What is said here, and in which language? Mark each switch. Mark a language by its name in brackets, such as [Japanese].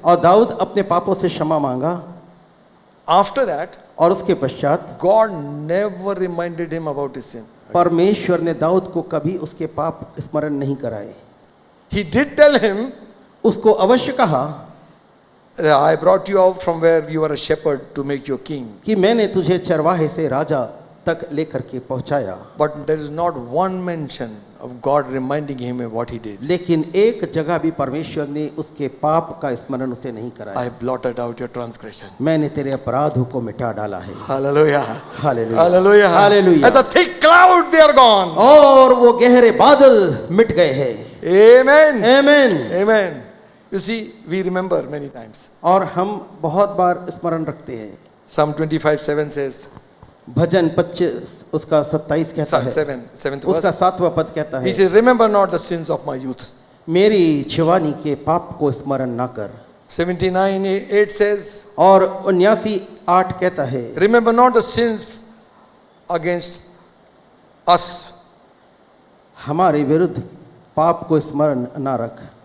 [Hindi] और दाऊद अपने पापों से क्षमा मांगा, [English] After that, [Hindi] और उसके पश्चात [English] God never reminded him about his sin. [Hindi] परमेश्वर ने दाऊद को कभी उसके पाप स्मरण नहीं कराए। [English] He did tell him, [Hindi] उसको अवश्य कहा [English] I brought you out from where you were a shepherd to make you a king. [Hindi] कि मैंने तुझे चरवाहे से राजा तक लेकर के पहुंचाया, [English] But there is not one mention of God reminding him of what he did. [Hindi] लेकिन एक जगह भी परमेश्वर ने उसके पाप का स्मरण उसे नहीं कराया। [English] I blotted out your transgression. [Hindi] मैंने तेरे अपराधों को मिटा डाला है। [English] Hallelujah. [Hindi] Hallelujah, [English] Hallelujah. [Hindi] Hallelujah. [English] As a thick cloud they are gone. [Hindi] और वो गहरे बादल मिट गए हैं। [English] Amen. [Hindi] आमीन। [English] Amen. You see, we remember many times. [Hindi] और हम बहुत बार स्मरण रखते हैं। [English] Psalm 25:7 says, [Hindi] भजन 25 उसका 27 कहता है, [English] 7th [Hindi] उसका [English] verse. [Hindi] 7वां पद कहता [English] He [Hindi] है, [English] says, remember not the sins of my youth. [Hindi] मेरी जवानी के पाप को स्मरण ना कर। [English] 79:8 says, [Hindi] और 79:8 कहता है, [English] remember not the sins against us. [Hindi] हमारे विरुद्ध पाप को स्मरण ना रख।